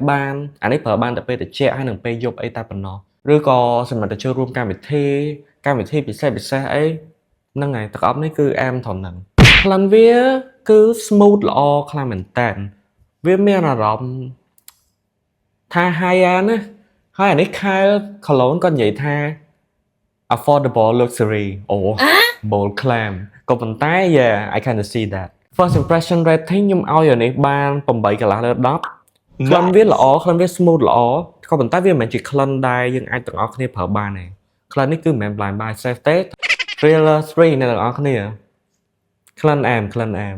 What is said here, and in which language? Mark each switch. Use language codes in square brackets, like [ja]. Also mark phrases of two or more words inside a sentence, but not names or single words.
[km] បានអានេះប្រើបានតែពេលត្រជាក់ហើយនឹងពេលយប់អីតែប៉ុណ្ណោះឬក៏សម្រាប់ទៅចូលរួមកម្មវិធីពិសេសអីហ្នឹងហើយទាំងអ ស់នេះគឺអាមត្រង់ហ្នឹងក្លិនវាគឺ smooth ល្អខ្លាំងមែនតើវាមានអារម្មណ៍ថា [en] high end [km] ណាហើយអានេះ Carl Cologne គាត់និយាយថា [en] affordable luxury bold claim [km] ក៏ប៉ុន្តែ [en] yeah I kind of see that first impression rating [km] ខ្ញុំឲ្យអានេះបាន8កន្លះលើ10ក្លិនវាល្អក្លិនវា smooth ល្អក៏ប៉ុន្តែវាមិនមែនជាក្លិនដែលយើងអាចទាំងអស់គ្នាប្រើបានទេក្លិននេះគឺមិនមែន [en] blind buy safe [km] ទេ Thriller 3អ្នកទាំងអស់គ្នាក្លិនអាម